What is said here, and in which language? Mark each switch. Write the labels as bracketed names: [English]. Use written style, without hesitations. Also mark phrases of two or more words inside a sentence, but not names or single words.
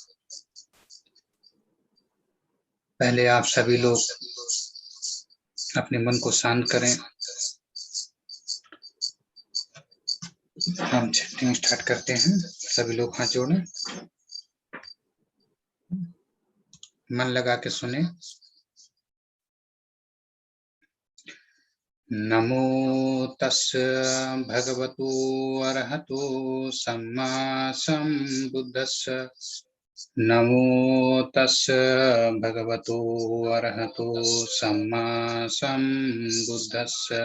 [Hindi] पहले आप सभी लोग अपने मन को शांत करें। हम [English] chanting start [Hindi] करते हैं। सभी लोग हाथ जोड़ें, मन लगा के सुने। [Pali] नमो तस् भगवतो अरहतो सम्मा सम्बुद्धस्स। नमो तस् भगवतो अरहतो सम्मा सम्बुद्धस्स।